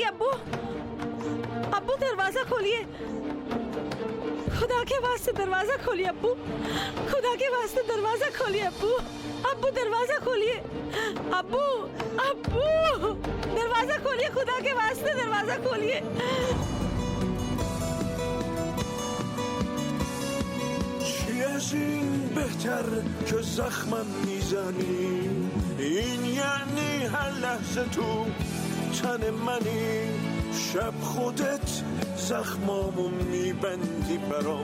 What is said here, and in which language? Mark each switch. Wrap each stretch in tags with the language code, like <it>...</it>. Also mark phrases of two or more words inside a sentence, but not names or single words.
<hi>अब्बू, अब्बू दरवाजा खोलिए। खुदा के वास्ते दरवाजा खोलिए अब्बू। खुदा के वास्ते दरवाजा खोलिए अब्बू। अब्बू दरवाजा खोलिए। अब्बू, अब्बू दरवाजा खोलिए। खुदा के वास्ते दरवाजा खोलिए।</hi> <fa>از این بهتر که زخمم میزنی. این یعنی هر لحظه تو تن منی. شب خودت زخمامو میبندی برام.</fa>